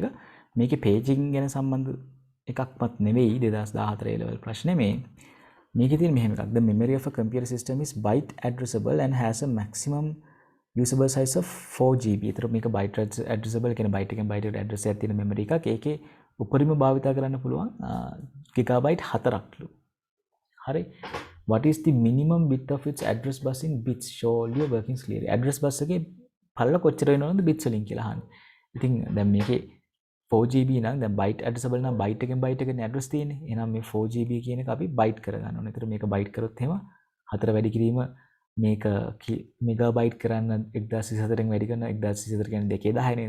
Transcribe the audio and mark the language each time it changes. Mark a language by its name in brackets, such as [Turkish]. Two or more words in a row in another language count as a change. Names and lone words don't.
[Sinhala] මේකේ පේජින් ගැන සම්බන්ධ එකක්වත් නෙවෙයි 2014 level ප්‍රශ්නේ මේ. මේකේ තියෙන මෙහෙම එකක්. [English] The memory of a computer system is byte addressable and has a maximum usable size of 4 GB. [Sinhala] ඒතර මේක [English] byte addressable [Sinhala] කියන්නේ byte එකෙන් byte එකට address එකක් තියෙන memory එකක්. ඒකේ උපරිම භාවිතා කරන්න පුළුවන් gigabyte 4ක්ලු. හරි. [English] What is the minimum bit of its address bus in bits? Show all your workings clearly. Address bus [Sinhala] එකේ පළල කොච්චර වෙනවද bits වලින් කියලා අහන්නේ. ඉතින් දැන් මේකේ 4GB නම් දැන් [English] byte addressable [Sinhala] නම් byte එකෙන් byte එකට address තියෙන්නේ. එහෙනම් මේ 4GB කියන එක අපි byte කරගන්න ඕනේ. ඒතර මේක byte කරොත් එහෙම 4 වැඩි කිරීම මේක මෙගාබයිට් කරන්න 1024න් වැඩි කරන 1024 කියන්නේ 210 නේ.